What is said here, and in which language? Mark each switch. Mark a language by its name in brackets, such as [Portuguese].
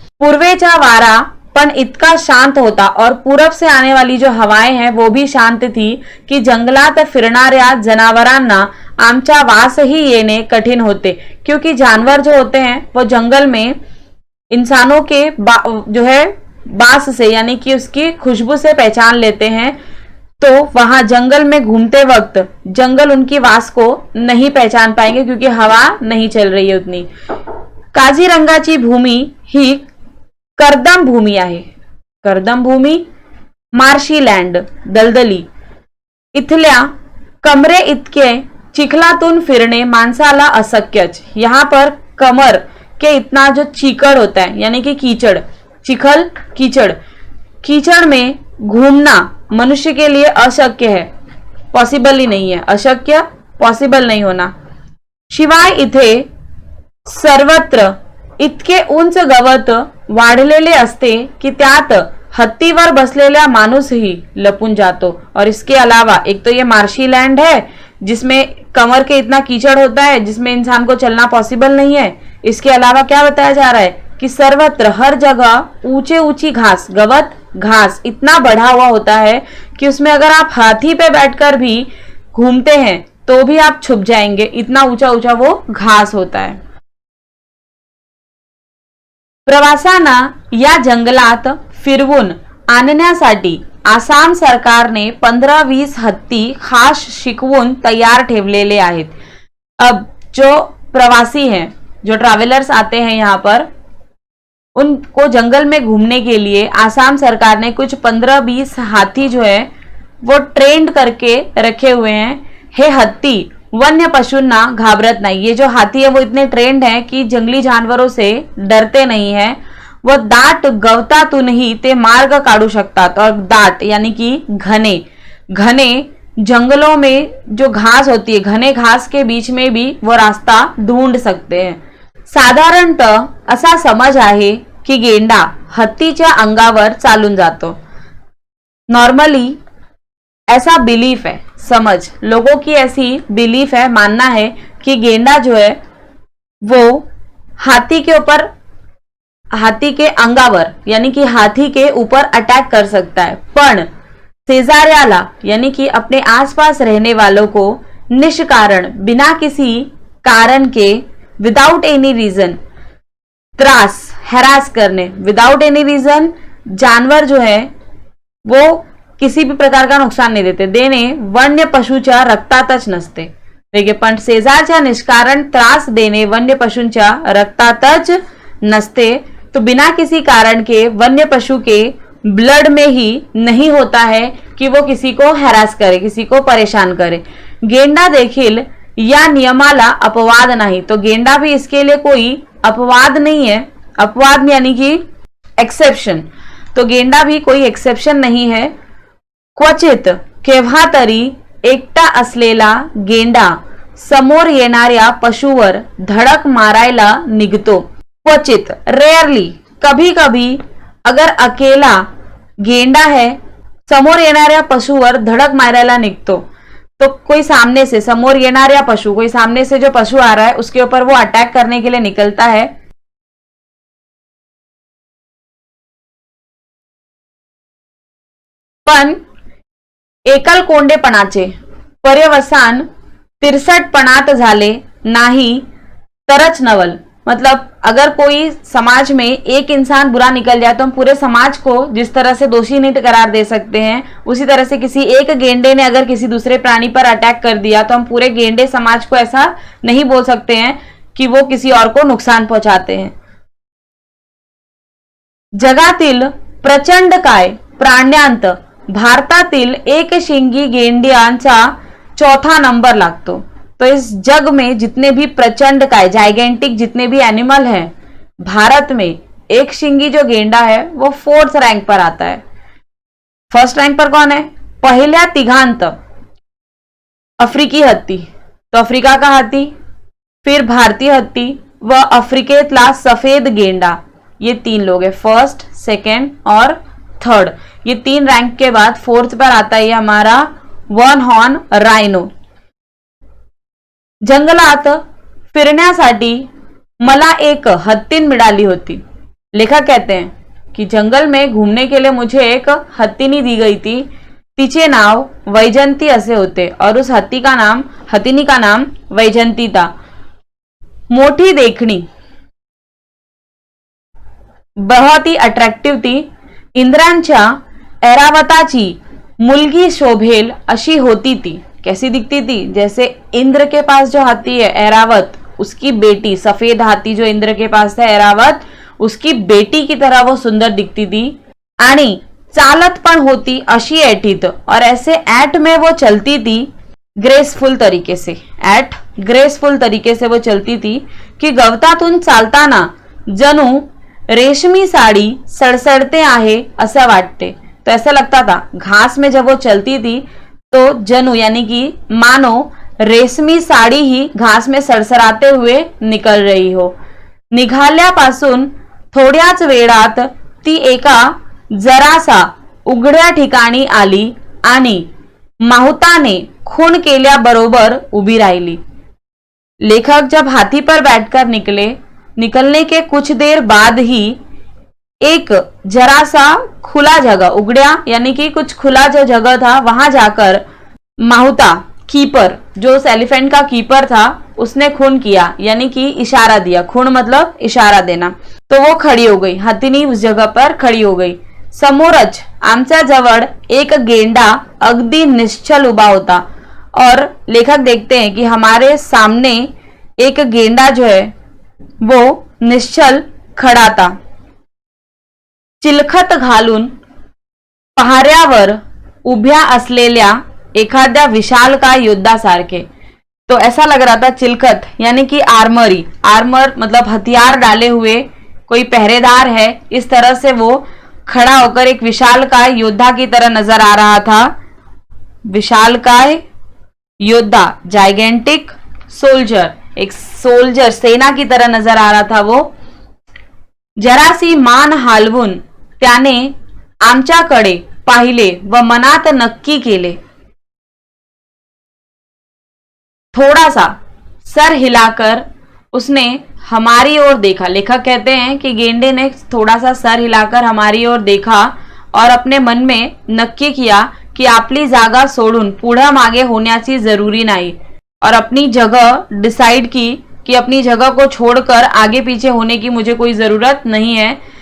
[Marathi] पूर्वेचा वारा पण इतका शांत होता [Hindi] और पूरब से आने वाली जो हवाएं हैं वो भी शांत थी [Marathi] कि जंगलात फिरणाऱ्या जनावरांना आमचा वास ही येणे कठिन होते, [Hindi] क्योंकि जानवर जो होते हैं वो जंगल में इंसानों के जो है बास से यानी कि उसकी खुशबू से पहचान लेते हैं। तो वहां जंगल में घूमते वक्त जंगल उनकी वास को नहीं पहचान पाएंगे क्योंकि हवा नहीं चल रही है उतनी। [Marathi] काझीरंगाची भूमी ही करदम भूमी आहे। करदम भूमी, मार्शी लँड, दलदली, इथल्या कमरे इतके चिखलातून फिरणे माणसाला अशक्यच। [Hindi] यहाँ पर कमर के इतना जो चीकड़ होता है यानी कि कीचड़, चिखल कीचड़, कीचड़ में घूमना मनुष्य के लिए अशक्य है, पॉसिबल ही नहीं है, अशक्य पॉसिबल नहीं होना। [Marathi] शिवाय इथे सर्वत्र इतके उंच गवत वाढलेले असते कि त्यात हत्तीवर बसलेला माणूसही लपून जातो। [Hindi] और इसके अलावा एक तो ये मार्शी लैंड है जिसमें कमर के इतना कीचड़ होता है जिसमें इंसान को चलना पॉसिबल नहीं है। इसके अलावा क्या बताया जा रहा है कि सर्वत्र हर जगह ऊंचे ऊंची घास, गवत घास इतना बढ़ा हुआ होता है कि उसमें अगर आप हाथी पे बैठकर भी घूमते हैं तो भी आप छुप जाएंगे, इतना ऊंचा ऊंचा वो घास होता है। [Marathi] प्रवासांना या जंगलात फिरवून आणण्यासाठी आसाम सरकारने 15-20 हत्ती खास शिकवून तैयार ठेवलेले आहेत। [Hindi] अब जो प्रवासी हैं, जो ट्रैवलर्स आते हैं यहाँ पर, उनको जंगल में घूमने के लिए आसाम सरकार ने कुछ 15-20 हाथी जो है वो ट्रेंड करके रखे हुए हैं। [Marathi] हे हत्ती वन्य पशूंना घाबरत नाही। [Hindi] ये जो हाथी है वो इतने ट्रेंड है कि जंगली जानवरों से डरते नहीं है। [Marathi] वो दाट गवतातूनही ते मार्ग काढू शकतात। [Hindi] और दाट यानी कि घने घने जंगलों में जो घास होती है, घने घास के बीच में भी वो रास्ता ढूंढ सकते हैं। [Marathi] साधारणतः असा समज आहे की गेंडा हत्तीच्या अंगावर चालून जातो। [Hindi] नॉर्मली ऐसा बिलीफ है, समझ लोगों की ऐसी बिलीफ है, मानना है कि गेंडा जो है वो हाथी के ऊपर, हाथी के अंगावर यानी कि हाथी के ऊपर अटैक कर सकता है। [Marathi] पण शेजाऱ्याला [Hindi] यानी कि अपने आसपास रहने वालों को निष्कारण, बिना किसी कारण के, विदाउट एनी रीजन त्रास, हैरास करने, विदाउट एनी रीजन जानवर जो है वो किसी भी प्रकार का नुकसान नहीं [Marathi] देणे वन्य पशूच्या रक्तातच नसते। देखिए, पण शेजारच्या निष्कारण त्रास देणे वन्य पशूंच्या रक्तातच नसते। [Hindi] तो बिना किसी कारण के वन्य पशु के ब्लड में ही नहीं होता है कि वो किसी को हैरास करे, किसी को परेशान करे। [Marathi] गेंडा देखील या नियमाला अपवाद नहीं। [Hindi] तो गेंडा भी इसके लिए कोई अपवाद नहीं है। अपवाद यानी कि एक्सेप्शन। तो गेंडा भी कोई एक्सेप्शन नहीं है। [Marathi] क्वचित केव्हा तरी एकटा असलेला गेंडा समोर येणाऱ्या पशुवर धडक मारायला निघतो। [Hindi] क्वचित, रेयरली, कभी कभी अगर अकेला गेंडा है [Marathi] समोर येणाऱ्या पशुवर धडक मारायला निघतो, [Hindi] तो कोई सामने से, समोर येणाऱ्या पशु, कोई सामने से जो पशु आ रहा है उसके ऊपर वो अटैक करने के लिए निकलता है। [Marathi] पण एकल कोंडेपणाचे पर्यवसान तिरसटपणात झाले नाही तरच नवल। [Hindi] मतलब अगर कोई समाज में एक इंसान बुरा निकल जाए तो हम पूरे समाज को जिस तरह से दोषी नहीं करार दे सकते हैं, उसी तरह से किसी एक गेंडे ने अगर किसी दूसरे प्राणी पर अटैक कर दिया तो हम पूरे गेंडे समाज को ऐसा नहीं बोल सकते हैं कि वो किसी और को नुकसान पहुंचाते हैं। [Marathi] जगातील प्रचंड काय प्राण्यांत भारतातील एक शिंगी गेंड्यांचा 4था नंबर लागतो। [Hindi] तो इस जग में जितने भी प्रचंड काय, जाइगेंटिक जितने भी एनिमल हैं, भारत में एक शिंगी जो गेंडा है वो 4th रैंक पर आता है। फर्स्ट रैंक पर कौन है? [Marathi] पहिल्या तिघांत अफ्रीकी हत्ती, [Hindi] तो अफ्रीका का हाथी, फिर [Marathi] भारतीय हत्ती व अफ्रीकेतला सफेद गेंडा, [Hindi] ये 3 लोग हैं, फर्स्ट, सेकंड और थर्ड। ये 3 रैंक के बाद 4th पर आता है हमारा 1 हॉर्न राइनो। [Marathi] जंगलात फिरण्यासाठी मला एक हत्तीन मिळाली होती। [Hindi] लेखक कहते हैं कि जंगल में घूमने के लिए मुझे एक हत्तीनी दी गई थी। [Marathi] तिचे नाव वैजंती असे होते [Hindi] और उस हत्तीनी का नाम वैजंती था। [Marathi] मोठी देखणी, [Hindi] बहुत ही अट्रैक्टिव थी। [Marathi] इंद्रांच्या ऐरावताची मुलगी शोभेल अशी होती थी। [Hindi] कैसी दिखती थी? जैसे इंद्र के पास जो हाथी है ऐरावत, उसकी बेटी, सफेद हाथी जो इंद्र के पास था ऐरावत, उसकी बेटी की तरह वो सुंदर दिखती थी। [Marathi] आणि चालत पण होती अशी ऐठीत, [Hindi] और ऐसे ऐट में वो चलती थी [Marathi] ग्रेसफुल तरीके से, ऐट ग्रेसफुल तरीके से वो चलती थी कि गवतातून चालताना जणू रेशमी साड़ी सड़सड़ते आहे असं वाटते। [Hindi] तो ऐसा लगता था घास में जब वो चलती थी तो जनु यानी कि मानो रेशमी साड़ी ही घास में सड़सड़ाते हुए निकल रही हो। [Marathi] निघाल्यापासून थोड्याच वेळात ती एका जरासा उघड्या ठिकाणी आली आणि माहुताने खून केल्याबरोबर उभी राहिली। [Hindi] लेखक जब हाथी पर बैठकर निकलने के कुछ देर बाद ही एक जरा सा खुला जगह, उगड़िया यानी कि कुछ खुला जो जगह था, वहां जाकर माहुता, कीपर, जो उस एलिफेंट का कीपर था, उसने खून किया यानी कि इशारा दिया। खून मतलब इशारा देना। तो वो खड़ी हो गई, हथिनी उस जगह पर खड़ी हो गई। समोरच [Marathi] आमच्या जवळ एक गेंडा अगदी निश्चल उभा होता। [Hindi] और लेखक देखते हैं कि हमारे सामने एक गेंडा जो है वो निश्चल खड़ा था। [Marathi] चिलखत घालून पहाऱ्यावर उभ्या असलेल्या एखाद्या विशालकाय योद्धासारखे। [Hindi] तो ऐसा लग रहा था, चिलखत यानी कि आर्मरी, आर्मर मतलब हथियार डाले हुए कोई पहरेदार है, इस तरह से वो खड़ा होकर एक विशालकाय योद्धा की तरह नजर आ रहा था। विशालकाय योद्धा, जाइगेंटिक सोल्जर, एक सोल्जर सेना की तरह नजर आ रहा था वो। [Marathi] जरासी मान हालवून त्याने आमच्याकडे पाहिले व मनात नक्की केले। [Hindi] थोड़ा सा सर हिलाकर उसने हमारी ओर देखा। लेखक कहते हैं कि गेंडे ने थोड़ा सा सर हिलाकर हमारी ओर देखा और अपने मन में नक्की किया की [Marathi] आपली जागा सोडून पुढे मागे होण्याची जरूरी नाही, [Hindi] और अपनी जगह डिसाइड की कि अपनी जगह को छोड़कर आगे पीछे होने की मुझे कोई जरूरत नहीं है।